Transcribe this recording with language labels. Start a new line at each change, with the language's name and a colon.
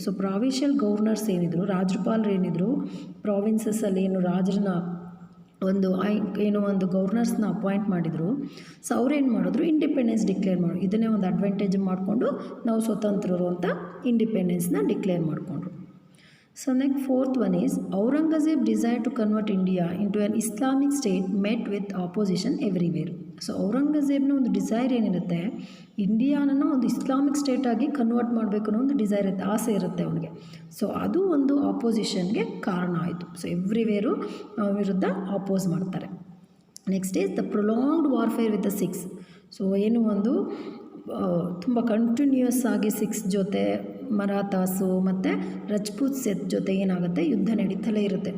Kannada: So provincial governors ಏನಿದ್ರು, ರಾಜ್ಯಪಾಲರು ಏನಿದ್ರು, ಪ್ರಾವಿನ್ಸಸ್ಸಲ್ಲಿ ಏನು ರಾಜರನ್ನ ಒಂದು ಗವರ್ನರ್ಸ್ನ ಅಪಾಯಿಂಟ್ ಮಾಡಿದರು. ಸೊ ಅವ್ರೇನು ಮಾಡಿದ್ರು, ಇಂಡಿಪೆಂಡೆನ್ಸ್ ಡಿಕ್ಲೇರ್ ಮಾಡಿ, ಇದನ್ನೇ ಒಂದು ಅಡ್ವಾಂಟೇಜ್ ಮಾಡಿಕೊಂಡು ನಾವು ಸ್ವತಂತ್ರರು ಅಂತ ಇಂಡಿಪೆಂಡೆನ್ಸ್ನ ಡಿಕ್ಲೇರ್ ಮಾಡಿಕೊಂಡ್ರು.
English: So next fourth one is Aurangzeb desire to convert India into an Islamic state met with opposition everywhere.
Kannada: So ಔರಂಗಜೇಬ್ನ ಒಂದು ಡಿಸೈರ್ ಏನಿರುತ್ತೆ, ಇಂಡಿಯಾನ ಒಂದು ಇಸ್ಲಾಮಿಕ್ ಸ್ಟೇಟ್ ಆಗಿ ಕನ್ವರ್ಟ್ ಮಾಡಬೇಕು ಅನ್ನೋ ಒಂದು ಡಿಸೈರ್ ಇರುತ್ತೆ, ಆಸೆ ಇರುತ್ತೆ ಅವನಿಗೆ. ಸೊ ಅದು ಒಂದು ಆಪೋಸಿಷನ್ಗೆ ಕಾರಣ ಆಯಿತು. ಸೊ ಎವ್ರಿವೇರು ವಿರುದ್ಧ ಆಪೋಸ್ ಮಾಡ್ತಾರೆ.
English: Next is the prolonged warfare with the Sikhs.
Kannada: So ಏನು ಒಂದು ತುಂಬ ಕಂಟಿನ್ಯೂಯಸ್ ಆಗಿ ಸಿಖ್ಸ್ ಜೊತೆ, ಮರಾಠಾಸು ಮತ್ತು ರಜಪೂತ್ ಸೆಟ್ ಜೊತೆ ಏನಾಗುತ್ತೆ, ಯುದ್ಧ ನಡೀತಲೇ ಇರುತ್ತೆ.